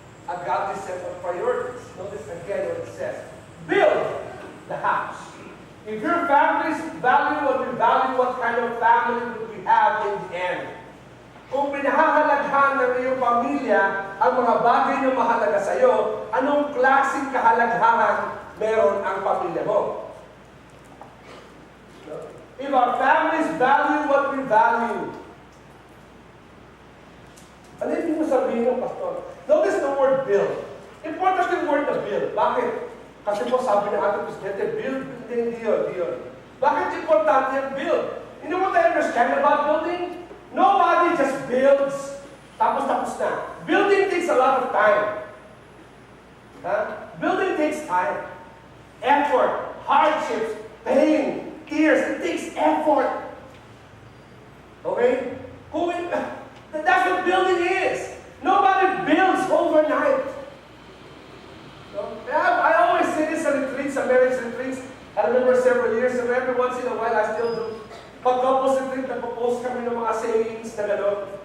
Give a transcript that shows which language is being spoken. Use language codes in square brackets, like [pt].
[en] A godly set of priorities. Notice again what it says. Build the house. If your families value what kind of family would we have in the end? [tl] Kung pinahahalaghan ng iyong pamilya ang mga bagay na mahalaga sa iyo, anong klaseng kahalagahan meron ang pamilya mo? [en] If our families value what we value, [tl] ano yung mo sabihin ng pastor? [en] Notice the word build. Important [tl] yung word na [en] build. Bakit? [tl] Kasi po sabi ng ating presidente, build, hindi yun. Bakit importante yung build? [en] You know what I understand about building? Nobody just builds, [tl] tapos na. [en] Building takes a lot of time. Building takes time. Effort, hardships, pain, tears. It takes effort. Okay? That's what building is. Nobody builds overnight. I always say this at retreats, at marriage retreats. I remember several years ago, every once in a while I still do. [tl] Pag couples retreat, nagpo-post kami ng mga sayings na gano'n.